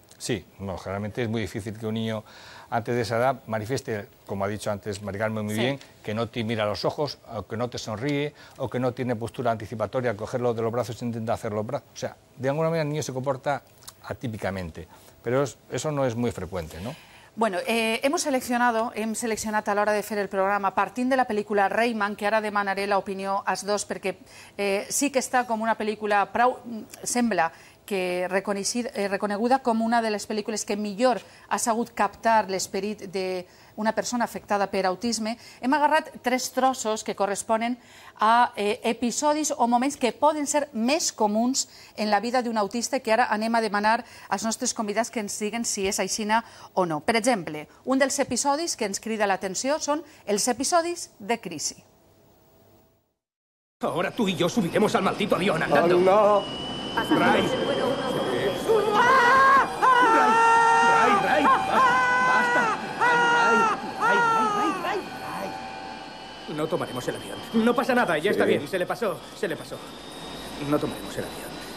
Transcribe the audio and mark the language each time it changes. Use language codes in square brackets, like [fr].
[es] Sí, no, generalmente es muy difícil que un niño antes de esa edad manifieste, como ha dicho antes Mari Carmen muy bien, que no te mira a los ojos, o que no te sonríe, o que no tiene postura anticipatoria al cogerlo de los brazos e intenta hacer los brazos. O sea, de alguna manera el niño se comporta atípicamente, [ca] però eso no és molt freqüent, no? Bueno, hem seleccionat a l'hora de fer el programa partint de la pel·lícula Rayman, que ara demanaré l'opinió als dos, perquè sí que està com una pel·lícula prou, sembla que reconeguda com una de les pel·lícules que millor ha sabut captar l'esperit d'una persona afectada per autisme. Hem agarrat 3 trossos que corresponen a episodis o moments que poden ser més comuns en la vida d'un autista, que ara anem a demanar als nostres convidats que ens diguen si és aixina o no. Per exemple, un dels episodis que ens crida l'atenció són els episodis de crisi. [es] Ahora tú y yo subiremos al maldito avión andando. ¡No! ¡Ray! ¡Ray! ¡Basta! ¡Ray! No tomaremos el avión. No pasa nada, ya está bien. Se le pasó. No tomaremos el avión.